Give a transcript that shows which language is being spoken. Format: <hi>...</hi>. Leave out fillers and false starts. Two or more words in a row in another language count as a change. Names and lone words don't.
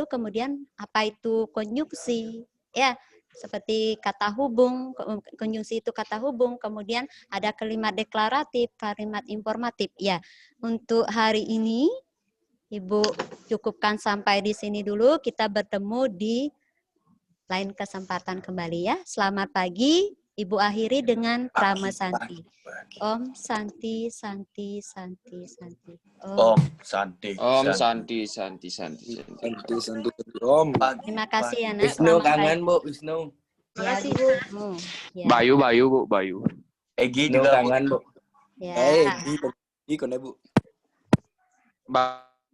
<id>Kemudian apa itu konjungsi. Ya, seperti kata hubung, konjungsi itu kata hubung, kemudian ada kalimat deklaratif, kalimat informatif. Ya, untuk hari ini Ibu cukupkan sampai di sini dulu. Kita bertemu di lain kesempatan kembali ya. Selamat pagi. Ibu akhiri dengan Prama Santi.</id> <sa>Om Santi, Santi, Santi, Santi. Om Santi. Om Santi, Santi, Santi. Santi, Santi, Om.</sa> <id>Terima kasih ya, Nak. Wisnu kangen, Bu. Wisnu. Ya, Bu. Ya. Bayu, Bu. Bayu. Egi Wisnu juga kangen, Bu. Ya. Egi, Bu. Ba</id>